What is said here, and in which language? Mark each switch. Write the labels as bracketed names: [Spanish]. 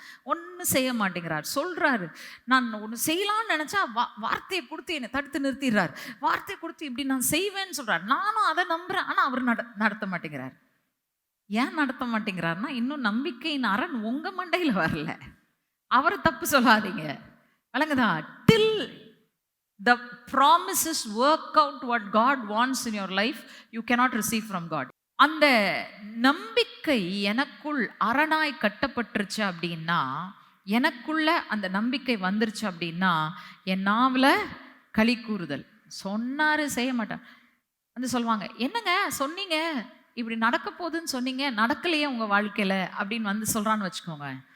[Tamil] ஒன்றும் செய்ய மாட்டேங்கிறார். சொல்கிறாரு, நான் ஒன்று செய்யலான்னு நினச்சா வார்த்தையை கொடுத்து என்னை தடுத்து நிறுத்திடுறார். வார்த்தையை கொடுத்து இப்படி நான் செய்வேன்னு சொல்கிறார். நானும் அதை நம்புகிறேன், ஆனால் அவர் நடத்த மாட்டேங்கிறார். ஏன் நடத்த மாட்டேங்கிறாருன்னா இன்னும் நம்பிக்கையின் அரண் உங்கள் மண்டையில் வரல. அவரை தப்பு சொல்லாதீங்க. விளங்குதா? [English] Till the promises work out what God wants in your life, you cannot receive from God. [Tamil] அந்த நம்பிக்கை எனக்குள் அரணாய் கட்டப்பட்டுருச்சு அப்படின்னா, எனக்குள்ள அந்த நம்பிக்கை வந்துருச்சு அப்படின்னா என் நாவில் களி கூறுதல். சொன்னாரு செய்ய மாட்டார். வந்து சொல்லுவாங்க, என்னங்க சொன்னீங்க இப்படி நடக்க போகுதுன்னு சொன்னீங்க, நடக்கலையே உங்க வாழ்க்கையில அப்படின்னு வந்து சொல்றான்னு வச்சுக்கோங்க.